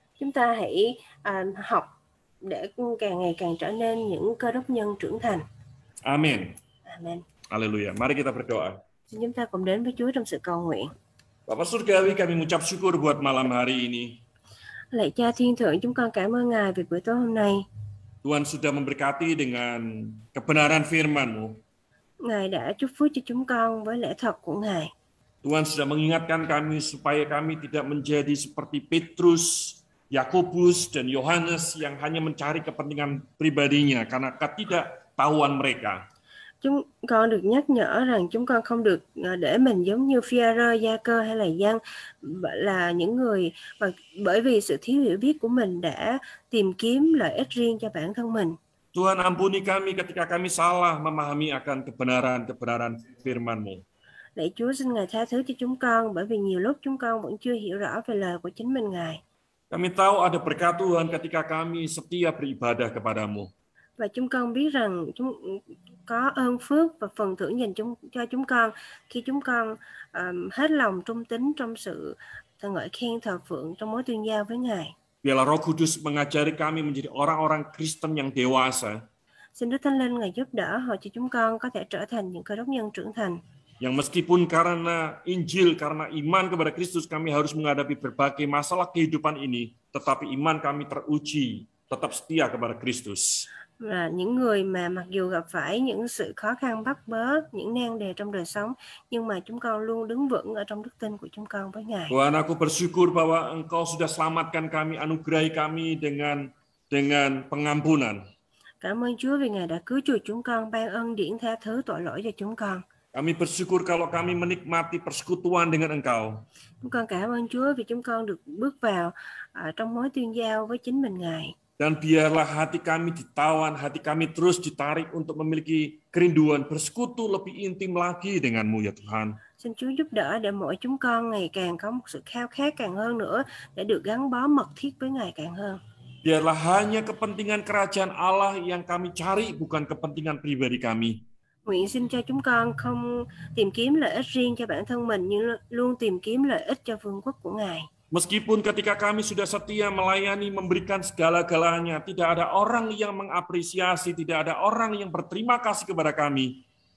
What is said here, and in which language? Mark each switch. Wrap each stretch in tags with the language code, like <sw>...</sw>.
<vi>Chúng ta hãy học để càng ngày càng trở nên những cơ đốc nhân trưởng thành.</vi> <id>Amin.</id> <vi>Amen.</vi> <id>Haleluya. Mari kita berdoa.</id> <vi>Xin chúng ta cùng đến với Chúa trong sự cầu nguyện.</vi> <id>Bapa Surgawi, kami mengucap syukur buat malam hari ini.</id> <vi>Lạy Cha Thiên Thượng, chúng con cảm ơn Ngài vì buổi tối hôm nay.</vi> <id>Tuhan sudah memberkati dengan kebenaran firman-Mu.</id> <vi>Ngài đã chúc phước cho chúng con với lẽ thật của Ngài.</vi> <id>Tuhan sudah mengingatkan kami supaya kami tidak menjadi seperti Petrus, Yakobus, dan Yohanes yang hanya mencari kepentingan pribadinya karena ketidaktahuan mereka.</id> <vi>Chúng con được nhắc nhở rằng chúng con không được để mình giống như Phi-a-rơ, Gia-cơ hay là Giăng, là những người bởi vì sự thiếu hiểu biết của mình đã tìm kiếm lợi ích riêng cho bản thân mình.</vi> <id>Tuhan ampuni kami ketika kami salah memahami akan kebenaran firman-Mu.</id> <vi>Lạy Chúa, xin Ngài tha thứ cho chúng con bởi vì nhiều lúc chúng con vẫn chưa hiểu rõ về lời của chính mình Ngài.</vi> <id>Kami tahu ada berkat Tuhan ketika kami setia beribadah kepadamu.</id> <vi>Và chúng con biết rằng có ơn phước và phần thưởng dành cho chúng con khi chúng con hết lòng trung tín trong sự ngợi khen thờ phượng trong mối tương giao với Ngài.</vi> <id>Biarlah Roh Kudus mengajari kami menjadi orang-orang Kristen yang dewasa.</id> <vi>Xin Đức Thánh Linh Ngài giúp đỡ họ cho chúng con có thể trở thành những cơ đốc nhân trưởng thành.</vi> <id>Yang meskipun karena Injil, karena iman kepada Kristus kami harus menghadapi berbagai masalah kehidupan ini, tetapi iman kami teruji, tetap setia kepada Kristus.</id> <vi>Và những người mà mặc dù gặp phải những sự khó khăn bắt bớ, những nan đề trong đời sống, nhưng mà chúng con luôn đứng vững ở trong đức tin của chúng con với Ngài.</vi> <id>Tuhan, aku bersyukur bahwa Engkau sudah selamatkan kami, anugerahi kami dengan pengampunan.</id> <vi>Cảm ơn Chúa vì Ngài đã cứu chuộc chúng con, ban ân điển tha thứ tội lỗi cho chúng con.</vi> <id>Kami bersyukur kalau kami menikmati persekutuan dengan Engkau.</id> <vi>Chúng con cảm ơn Chúa vì chúng con được bước vào trong mối tương giao với chính mình Ngài.</vi> <id>Dan biarlah hati kami ditawan, hati kami terus ditarik untuk memiliki kerinduan bersekutu lebih intim lagi dengan-Mu ya Tuhan.</id> <vi>Xin Chúa giúp đỡ để mỗi chúng con ngày càng có một sự khao khát càng hơn nữa để được gắn bó mật thiết với Ngài càng hơn.</vi> <id>Biarlah hanya kepentingan kerajaan Allah yang kami cari, bukan kepentingan pribadi kami.</id> <vi>Nguyện xin cho chúng con không tìm kiếm lợi ích riêng cho bản thân mình, nhưng luôn tìm kiếm lợi ích cho vương quốc của Ngài.</vi> <id>Meskipun ketika kami sudah setia melayani, memberikan segala-galanya, tidak ada orang yang mengapresiasi, tidak ada orang yang berterima kasih kepada kami.</id>